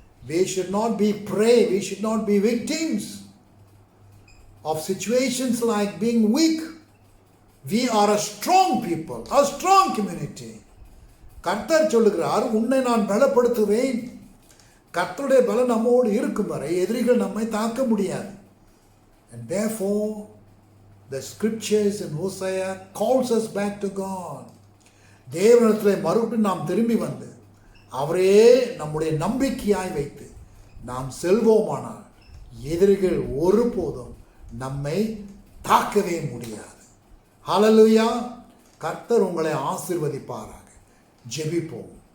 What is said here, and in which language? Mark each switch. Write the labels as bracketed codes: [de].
[en] We should not be prey, we should not be victims of situations like being weak. We are a strong people, a strong community. [ta] கர்த்தர் சொல்லுகிறார், உன்னை நான் பலப்படுத்துவேன். கர்த்தருடைய பலம் நம்மோடு இருக்கும் வரை எதிரிகள் நம்மை தாக்க முடியாது. [en] And therefore the scriptures in Hosea calls us back to God. [ta] தேவனிடத்தில் மறுபடியும் நாம் திரும்பி வந்து அவரே நம்முடைய நம்பிக்கையாய் வைத்து நாம் செல்வோமானால் எதிரிகள் ஒருபோதும் நம்மை தாக்கவே முடியாது. ஹல்லேலூயா. கர்த்தர் உங்களை ஆசீர்வதிப்பாராக. ஜெபிப்போம்.